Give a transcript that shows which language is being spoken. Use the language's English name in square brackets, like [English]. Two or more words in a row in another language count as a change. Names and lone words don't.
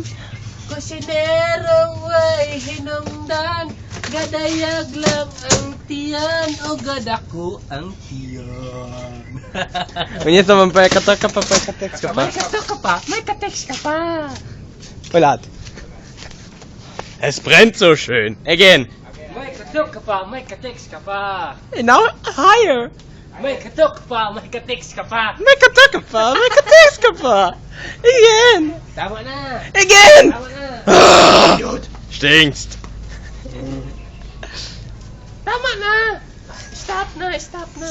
[Cebuano] Kusinerong way hinungdan, gadayag lang ang tiyan, o gadako ang tiyan. [Filipino] Unya naman pa, katok ka pa, may ka-text ka pa. May katok ka pa, may ka-text ka pa. Wala. [German] Es brennt so schön. [Filipino] Again. May katok ka pa, may ka-text ka pa. [English] Now higher. [Filipino] May katok ka pa, may ka-text ka pa. May katok ka pa, may ka-text ka pa. Again. Tama na. Again. Tama na. Stinkst. Tama na. Stop na, stop na.